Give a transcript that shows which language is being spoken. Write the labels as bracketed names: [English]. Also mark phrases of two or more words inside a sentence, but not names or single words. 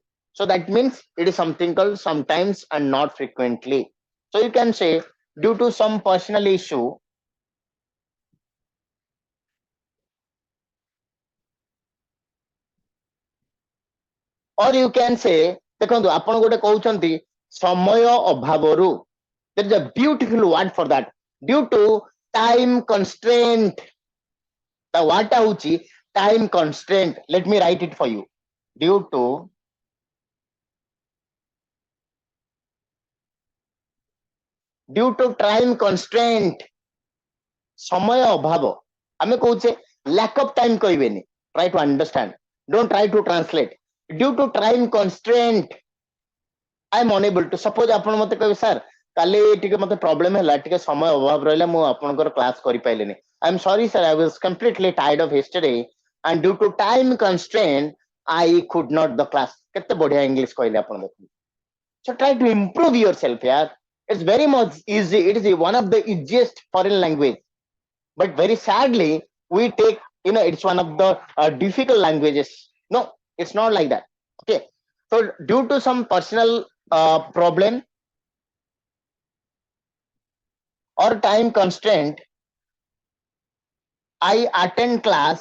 [English] So that means it is something called sometimes and not frequently. So you can say due to some personal issue, or you can say, [Odia] ଦେଖନ୍ତୁ ଆପଣ ଗୋଟେ କହୁଛନ୍ତି ସମୟ ଅଭାବରୁ. [English] There is a beautiful word for that. Due to time constraint. The word ହଉଛି time constraint. Let me write it for you. Due to time constraint, [Odia] ସମୟ ଅଭାବ. ଆମେ କହୁଛେ [English] lack of time କହିବେନି. Try to understand. Don't try to translate. Due to time constraint, I am unable to. [Odia] Suppose ଆପଣ ମତେ କହିବେ sir, କାଲି ଟିକେ ମତେ problem ହେଲା, ଟିକେ ସମୟ ଅଭାବ ରହିଲା, ମୁଁ ଆପଣଙ୍କର class କରିପାରିଲିନି. [English] I'm sorry sir, I was completely tired of yesterday and due to time constraint, I could not the class. [Odia] କେତେ ବଢିଆ English କହିଲେ ଆପଣ ଦେଖନ୍ତୁ. [English] So try to improve yourself, yeah. It's very much easy. It is one of the easiest foreign language. But very sadly, we take, it's one of the difficult languages. No, it's not like that. Okay. So due to some personal problem, or time constraint, I attend class.